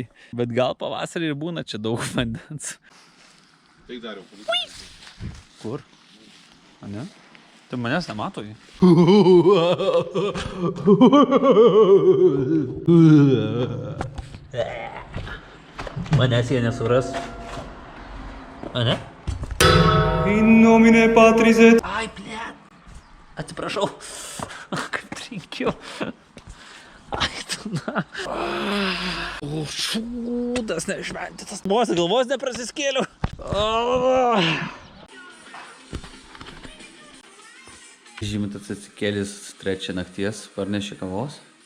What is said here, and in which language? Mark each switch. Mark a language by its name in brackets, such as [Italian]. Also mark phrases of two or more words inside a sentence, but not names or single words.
[Lithuanian] Bet gal pavasarį ir būna čia daug vandens. Taip dariau. Kur? A ne? Tai manęs nemato jį. Manęs jie nesuras. A ne? [Latin] In nomine Patris et... [Lithuanian] Ai, blėt. Atsiprašau. Kaip trinkiau. Ai, tu na. O, šūdas nešventytas. Vos galvos neprasiskėliau. Žymantas atsikėlis 3 nakties, parnešė kavos.